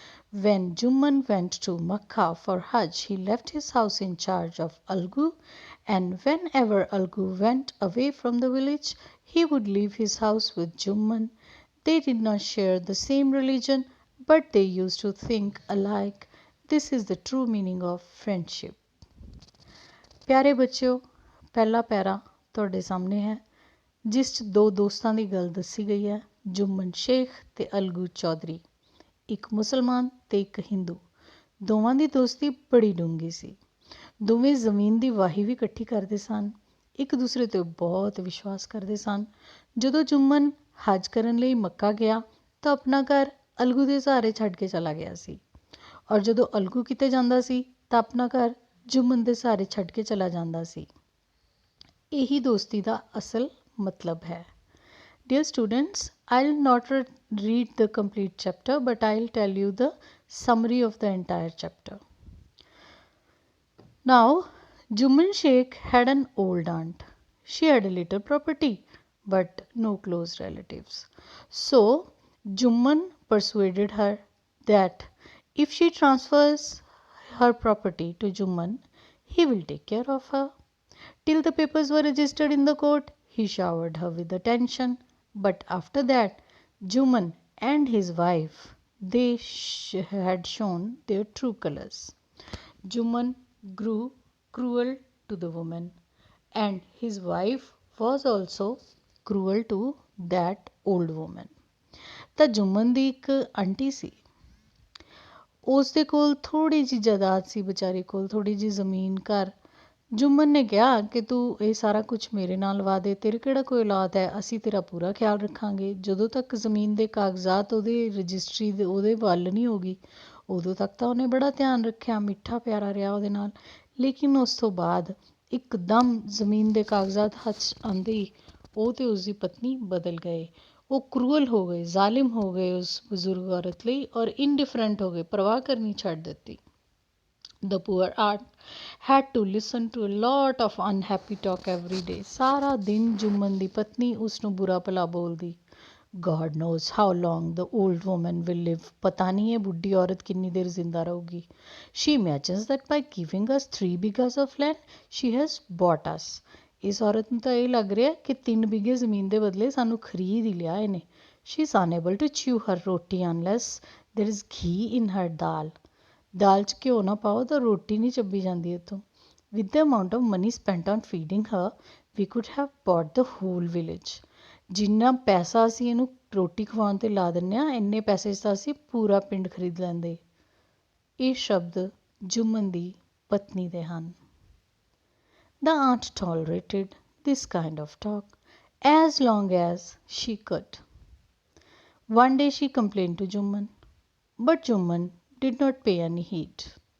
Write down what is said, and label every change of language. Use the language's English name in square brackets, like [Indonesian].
[English] When Jumman went to Makkah for Hajj, he left his house in charge of Algu, and whenever Algu went away from the village, he would leave his house with Jumman. They did not share the same religion, but they used to think alike. This is the true meaning of friendship. [Punjabi] ਪਿਆਰੇ ਬੱਚਿਓ, ਪਹਿਲਾ ਪੈਰਾ ਤੁਹਾਡੇ ਸਾਹਮਣੇ ਹੈ, ਜਿਸ 'ਚ ਦੋ ਦੋਸਤਾਂ ਦੀ ਗੱਲ ਦੱਸੀ ਗਈ ਹੈ, ਜੁਮਨ ਸ਼ੇਖ ਅਤੇ ਅਲਗੂ ਚੌਧਰੀ, ਇੱਕ ਮੁਸਲਮਾਨ ਅਤੇ ਇੱਕ ਹਿੰਦੂ। ਦੋਵਾਂ ਦੀ ਦੋਸਤੀ ਬੜੀ ਡੂੰਘੀ ਸੀ। ਦੋਵੇਂ ਜ਼ਮੀਨ ਦੀ ਵਾਹੀ ਵੀ ਇਕੱਠੀ ਕਰਦੇ ਸਨ, ਇੱਕ ਦੂਸਰੇ 'ਤੇ ਬਹੁਤ ਵਿਸ਼ਵਾਸ ਕਰਦੇ ਸਨ। ਜਦੋਂ ਜੁਮਨ ਹੱਜ ਕਰਨ ਲਈ ਮੱਕਾ ਗਿਆ ਤਾਂ ਆਪਣਾ ਘਰ ਅਲਗੂ ਦੇ ਸਹਾਰੇ ਛੱਡ ਕੇ ਚਲਾ ਗਿਆ ਸੀ, ਔਰ ਜਦੋਂ ਅਲਗੂ ਕਿਤੇ ਜਾਂਦਾ ਸੀ ਤਾਂ ਆਪਣਾ ਘਰ ਜੁਮਨ ਦੇ ਸਹਾਰੇ ਛੱਡ ਕੇ ਚਲਾ ਜਾਂਦਾ ਸੀ। ਇਹੀ ਦੋਸਤੀ ਦਾ ਅਸਲ ਮਤਲਬ ਹੈ। [English] Dear students, I'll not read the complete chapter, but I'll tell you the summary of the entire chapter. Now, Jumman Sheikh had an old aunt. She had a little property, but no close relatives. So, Jumman persuaded her that if she transfers her property to Jumman, he will take care of her. Till the papers were registered in the court, he showered her with attention. But after that, Jumman and his wife, they had shown their true colors. Jumman grew cruel to the woman, and his wife was also cruel to that old woman. [Punjabi] ਤਾਂ ਜੁਮਨ ਦੀ ਇੱਕ aunty ਸੀ, ਉਸ ਦੇ ਕੋਲ ਥੋੜ੍ਹੀ ਜਿਹੀ ਜਾਇਦਾਦ ਸੀ, ਵਿਚਾਰੀ ਕੋਲ ਥੋੜ੍ਹੀ ਜਿਹੀ ਜ਼ਮੀਨ ਘਰ। ਜੁਮਨ ਨੇ ਕਿਹਾ ਕਿ ਤੂੰ ਇਹ ਸਾਰਾ ਕੁਛ ਮੇਰੇ ਨਾਲ ਲਵਾ ਦੇ, ਤੇਰੇ ਕਿਹੜਾ ਕੋਈ ਔਲਾਦ ਹੈ, ਅਸੀਂ ਤੇਰਾ ਪੂਰਾ ਖਿਆਲ ਰੱਖਾਂਗੇ। ਜਦੋਂ ਤੱਕ ਜ਼ਮੀਨ ਦੇ ਕਾਗਜ਼ਾਤ ਉਹਦੇ ਰਜਿਸਟਰੀ ਦੇ ਉਹਦੇ ਵੱਲ ਨਹੀਂ ਹੋ ਗਈ, ਉਦੋਂ ਤੱਕ ਤਾਂ ਉਹਨੇ ਬੜਾ ਧਿਆਨ ਰੱਖਿਆ, ਮਿੱਠਾ ਪਿਆਰਾ ਰਿਹਾ ਉਹਦੇ ਨਾਲ। ਲੇਕਿਨ ਉਸ ਤੋਂ ਬਾਅਦ ਇੱਕਦਮ ਜ਼ਮੀਨ ਦੇ ਕਾਗਜ਼ਾਤ ਹੱਥ 'ਚ ਆਉਂਦੇ ਹੀ ਉਹ ਅਤੇ ਉਸਦੀ ਪਤਨੀ ਬਦਲ ਗਏ। ਉਹ ਕਰੂਅਲ ਹੋ ਗਏ, ਜ਼ਾਲਿਮ ਹੋ ਗਏ ਉਸ ਬਜ਼ੁਰਗ ਔਰਤ ਲਈ, ਔਰ ਇਨਡਿਫਰੈਂਟ ਹੋ ਗਏ, ਪਰਵਾਹ ਕਰਨੀ ਛੱਡ ਦਿੱਤੀ। [English] The poor aunt had to listen to a lot of unhappy talk every day. [Punjabi] ਸਾਰਾ ਦਿਨ ਜੁਮਨ ਦੀ ਪਤਨੀ ਉਸ ਨੂੰ ਬੁਰਾ ਭਲਾ ਬੋਲਦੀ, [English] God knows how long the old woman will live. [Hindi] पता नहीं है बुढ़ी औरत कितनी देर जिंदा रहेगी. [English] She imagines that by giving us 3 bighas of land, she has bought us. [Punjabi] ਇਸ ਔਰਤ ਨੂੰ ਤਾਂ ਇਹ ਲੱਗ ਰਿਹਾ ਕਿ 3 ਬਿਘੇ ਜ਼ਮੀਨ ਦੇ ਬਦਲੇ ਸਾਨੂੰ ਖਰੀਦ ਹੀ ਲਿਆ ਇਹਨੇ. [English] She is unable to chew her roti unless there is ghee in her dal. [Punjabi] ਦਾਲ 'ਚ ਘਿਓ ਨਾ ਪਾਓ ਤਾਂ ਰੋਟੀ ਨਹੀਂ ਚੱਬੀ ਜਾਂਦੀ ਇੱਥੋਂ. [English] With the amount of money spent on feeding her, we could have bought the whole village. [Punjabi] ਜਿੰਨਾ ਪੈਸਾ ਅਸੀਂ ਇਹਨੂੰ ਰੋਟੀ ਖਵਾਉਣ 'ਤੇ ਲਾ ਦਿੰਦੇ ਹਾਂ, ਇੰਨੇ ਪੈਸੇ 'ਚ ਤਾਂ ਅਸੀਂ ਪੂਰਾ ਪਿੰਡ ਖਰੀਦ ਲੈਂਦੇ. ਇਹ ਸ਼ਬਦ ਜੁਮਨ ਦੀ ਪਤਨੀ ਦੇ ਹਨ. [English] The aunt tolerated this kind of talk as long as she could. One day she complained to Juman, but Juman did not pay any heed.